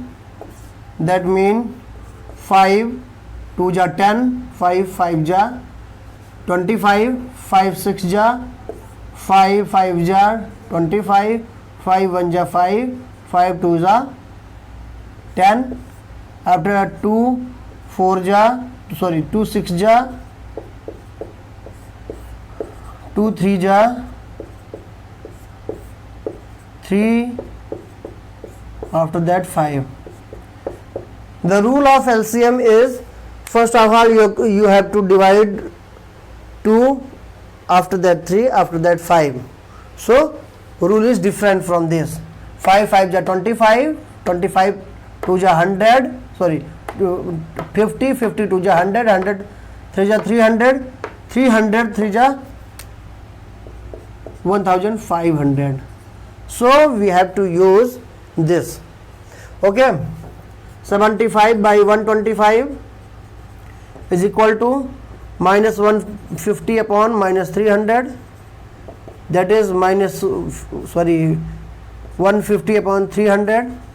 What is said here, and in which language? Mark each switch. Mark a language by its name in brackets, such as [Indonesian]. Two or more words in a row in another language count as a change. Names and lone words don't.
[English] That mean 5 2 ja 10, 5 5 ja 25, 5 6 ja 5 5 ja 25, 5 1 ja 5, 5 2 ja 10. After that 2 4 ja, sorry, 2 6 ja, 2 3 ja 3, after that 5. The rule of LCM is, first of all you have to divide 2, after that 3, after that 5. So rule is different from this. 5 5 ja 25, 25 2 ja 100, sorry, 50, 52 ja 100, 100 3 ja 300, 300 3 ja 1500. So we have to use this. Okay, 75 by 125 is equal to minus 150 upon minus 300, that is minus 150 upon 300.